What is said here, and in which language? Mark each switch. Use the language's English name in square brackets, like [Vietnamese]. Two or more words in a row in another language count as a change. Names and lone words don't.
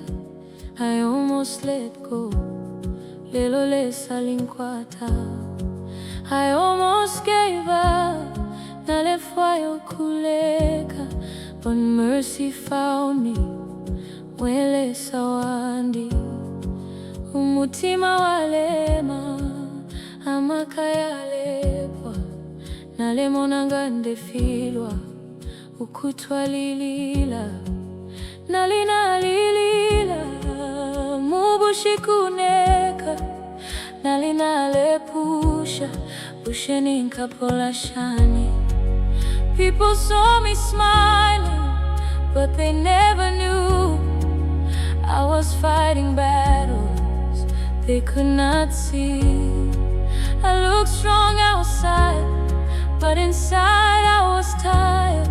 [English] I almost let go, [Bemba] lelo le salinkwata. [English] I almost gave up, [Bemba] nalefwayo kuleka. [English] But mercy found me, [Bemba] wele sawandi. Umutima walema, amakaya lepwa. Nalemona ndefilwa, ukutwalilila. Nalinalilila, mubushikuneka. Nalinalepusha, usheninka polashani. [English] People saw me smiling, but they never knew I was fighting battles they could not see. I looked strong outside, but inside I was tired.